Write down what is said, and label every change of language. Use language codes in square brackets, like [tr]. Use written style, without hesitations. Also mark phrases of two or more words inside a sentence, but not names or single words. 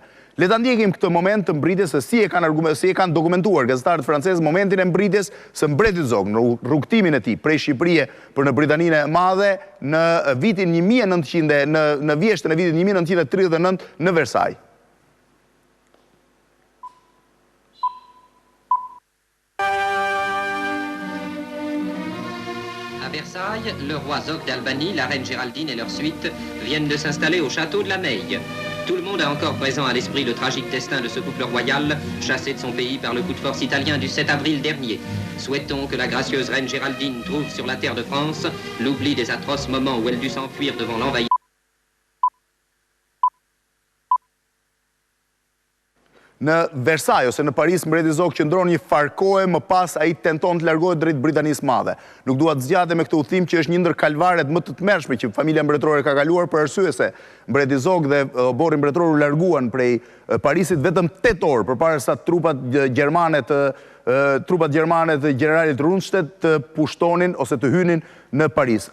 [sq] Le ta ndjekim këtë moment të mbritjes se si e kanë dokumentuar gazetarët francezë momentin e mbritjes së Mbretit Zog në rrugtimin e tij prej Shqipërie për në Britaninë e Madhe në vitin 1900 në vjeshtën e vitit 1939 në Versailles. [fr] À Versailles, le roi Zog d'Albanie, la reine Géraldine et leur suite viennent de s'installer au château de la Meille. Tout le monde a encore présent à l'esprit le tragique destin de ce couple royal, chassé de son pays par le coup de force italien du 7 avril dernier. Souhaitons que la gracieuse reine Géraldine trouve sur la terre de France l'oubli des atroces moments où elle dut s'enfuir devant l'envahisseur. [sq] Në Versailles ose në Paris, Mbreti Zog qëndron një farkohe, më pas ai tenton të largohet drejt Britanisë Madhe. Nuk dua të zgjate me këtë udhtim që është një ndër kalvaret më të tmerrshme që familja mbretërore ka kaluar, për arsye se Mbreti Zog dhe oborri mbretëror u larguan prej Parisit vetëm 8 orë përpara sa trupat gjermane të generalit Rundstedt të pushtonin ose të hynin në Paris.